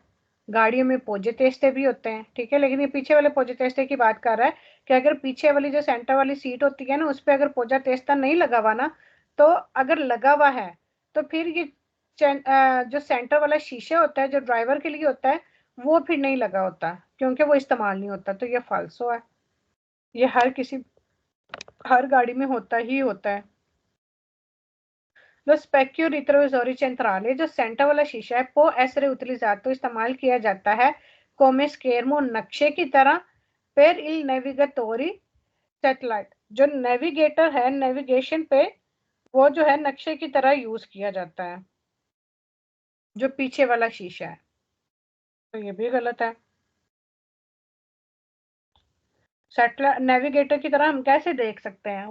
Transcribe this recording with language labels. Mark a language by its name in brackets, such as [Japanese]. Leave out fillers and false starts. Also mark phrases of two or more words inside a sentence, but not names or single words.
[Hindi] गाड़ियों में [Italian] poggia teste [Hindi] भी होते हैं, ठीक है, लेकिन ये पीछे वाले [Italian] poggia teste [Hindi] की बात कर रहा है कि अगर पीछे वाली जो सेंटर वाली सीट होती है ना, उस पर अगर [Italian] poggia testa [Hindi] नहीं लगा हुआ ना, तो अगर लगा हुआ है तो फिर ये जो सेंटर वाला शीशा होता है जो ड्राइवर के लिए होता है, वो फिर नहीं लगा होता, क्योंकि वो इस्तेमाल नहीं होता। तो ये फाल्सो है। ये हर गाड़ी में होता ही होता है। [Italian] Lo specchio retrovisore centrale, [Hindi] जो सेंटर वाला शीशा है, [Italian] può essere utilizzato, [Hindi] इस्तेमाल किया जाता है [Italian] come schermo, [Hindi] नक्शे की तरह, [Italian] per il navigatori satellite, [Hindi] जो नेविगेटर है नेविगेशन पे, वो जो है नक्शे की तरह यूज किया जाता है, जो पीछे वाला शीशा है। तो ये भी गलत है। [English] satellite navigator [Hindi] की तरह हम कैसे देख सकते हैं?